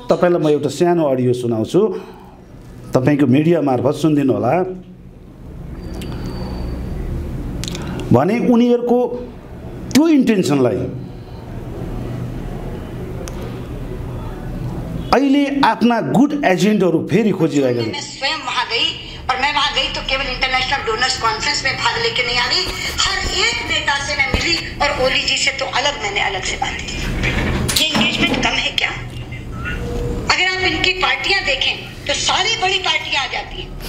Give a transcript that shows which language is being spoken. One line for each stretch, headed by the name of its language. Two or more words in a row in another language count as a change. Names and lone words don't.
Nepali: तपाईँलाई म एउटा सानो अडियो सुनाउँछु। तपाईँको मिडिया मार्फत सुनिदिनु होला भने उनीहरूको त्यो इन्टेन्सनलाई अहिले आफ्ना
English: good agentहरू
Nepali: फेरि खोजिरहेका छन्।
Hindi: मैं स्वयं वहां गई और मैं वहां गई तो केवल
English: International Donors Conference
Hindi: में भाग लेके नहीं आ गई, हर एक नेता से मैं मिली और ओली जी से तो मैंने अलग से बात की। ये एंगेजमेंट कम है क्या? अगर आप इनकी पार्टियां देखें तो सारी बड़ी पार्टियां आ जाती हैं।